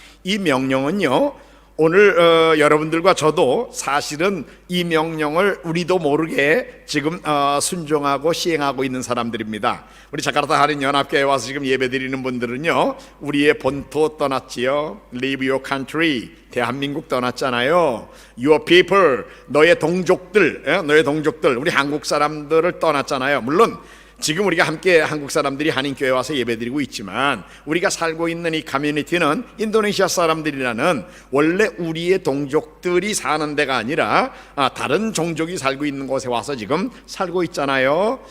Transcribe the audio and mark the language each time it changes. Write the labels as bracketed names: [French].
[Korean] 이 명령은요, 오늘 여러분들과 저도 사실은 이 명령을 우리도 모르게 지금 순종하고 시행하고 있는 사람들입니다. 우리 자카르타 한인연합교회에 와서 지금 예배드리는 분들은요, 우리의 본토 떠났지요. [English] Leave your country, [Korean] 대한민국 떠났잖아요. [English] Your people, [Korean] 너의 동족들, 우리 한국 사람들을 떠났잖아요. 물론 지금 우리가 함께 한국 사람들이 한인교회에 와서 예배드리고 있지만 우리가 살고 있는 이 커뮤니티는 인도네시아 사람들이라는 원래 우리의 동족들이 사는 데가 아니라 다른 종족이 살고 있는 곳에 와서 지금 살고 있잖아요.